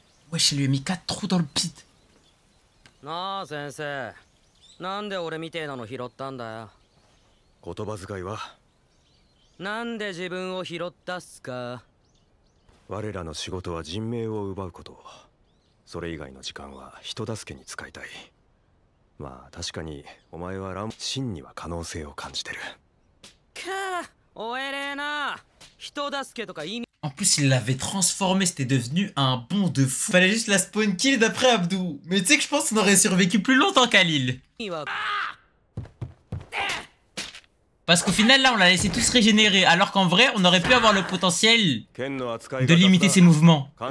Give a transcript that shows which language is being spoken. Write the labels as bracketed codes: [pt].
[fr] Wesh, elle lui a mis 4 trous dans le pit. [ja] なあ先生、なんで俺みてえなの拾ったんだよ。言葉遣いはなんで自分を拾ったっすか。我らの仕事は人命を奪うこと。それ以外の時間は人助けに使いたい。まあ確かにお前は真には可能性を感じてる。かあ、おえれな。人助けとか意味。 [fr] En plus, il l'avait transformé, c'était devenu un bond de fou. Fallait juste la spawn kill d'après Abdou. Mais tu sais que je pense qu'on aurait survécu plus longtemps qu'Alil. Parce qu'au final, là, on l'a laissé tous régénérer. Alors qu'en vrai, on aurait pu avoir le potentiel de limiter ses mouvements.